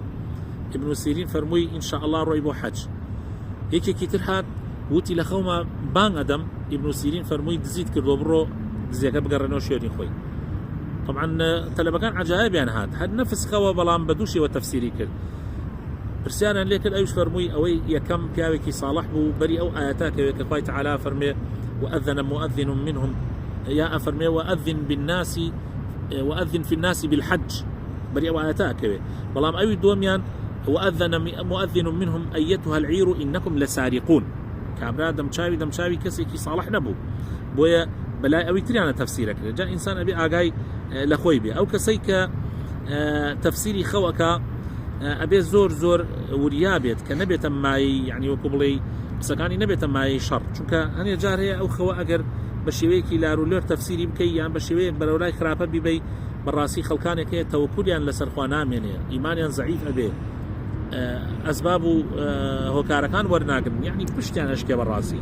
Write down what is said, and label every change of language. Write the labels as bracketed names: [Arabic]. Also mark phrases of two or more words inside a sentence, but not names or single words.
[Central Kurdish] ئیبن سیرین فەرمووی ئینشاءالله ڕۆی بۆ حەج. یەکێکی تر هات وتی لە خەومە بانگەدەم. ئیبن سیرین فەرمووی دزیت کردو بڕۆ دزیەکە بگەڕێنەوە شوێنی خۆی. طبعا تەلەبەکان عەجایبیان هات هەر نەفس خەوە بەڵام بە دووشەوە تەفسیری کرد. پرسیانیان لێ کرد ئەویش فەرمووی ئەوەی یەکەم پیاوێکی ساڵح بوو بەری ئەو ئاەتاکەوێت کە خوای تەعالا فەرمێ [Arabic] وأذن مؤذن منهم [Central Kurdish] یا ئەفەرمێ [Arabic] وأذن بالناس وأذن في الناس بالحج [Central Kurdish] بەری ئەو ئاەتاکەوێ. بەڵام ئەوی دووەمیان [Arabic] وأذن مؤذن منهم أيتها العير إنكم لسارقون. [Central Kurdish] کابرا دەمچاوی کەسێکی ساڵح نەبوو بۆیە بەلای ئەوی تریانە تەفسیرە کرد. جا ئینسان ئەبێ ئاگای لە خۆی بێ. ئەو کەسەی کە تەفسیری خەوەکە ئەبێ زۆر وریا بێت کە نەبێتە مای یعنی وەکو بڵێ قسەکانی نەبێتە مای شەڕ، چونکە هەنێ جار هەیە ئەو خەوە ئەگەر بە شێوەیەکی لارولۆر تەفسیری بکەی یان بە شێوەیەک بەرەولای خراپە بیبەی بەڕاستی خەڵکانێک هەیە تەوەکولیان لەسەر خوا نامێنێ، ئیمانیان زەعیف ئەبێ، ئەسباب و هۆکارەکان وەرناگرن، یعنی پشتیان هەشکێ بەڕاستی.